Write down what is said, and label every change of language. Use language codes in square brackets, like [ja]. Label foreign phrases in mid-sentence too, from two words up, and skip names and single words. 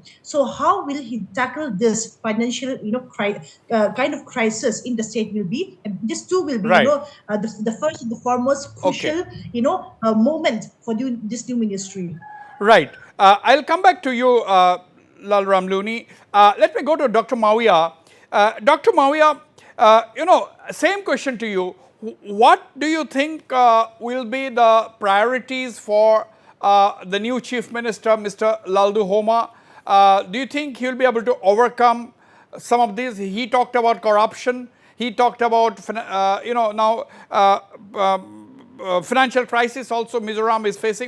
[en] So how will he tackle this financial, kind of crisis in the state will be? And this too will be, right. The first and the foremost crucial, moment for this new ministry. Right. I'll come back to you, Lalram Luani. Let me go to Dr. Mawia. Dr. Mawia, same question to you. What do you think will be the priorities for the new chief minister, Mr. Lalduhoma? Do you think he'll be able to overcome some of these? He talked about corruption. He talked about, financial crisis also Mizoram is facing.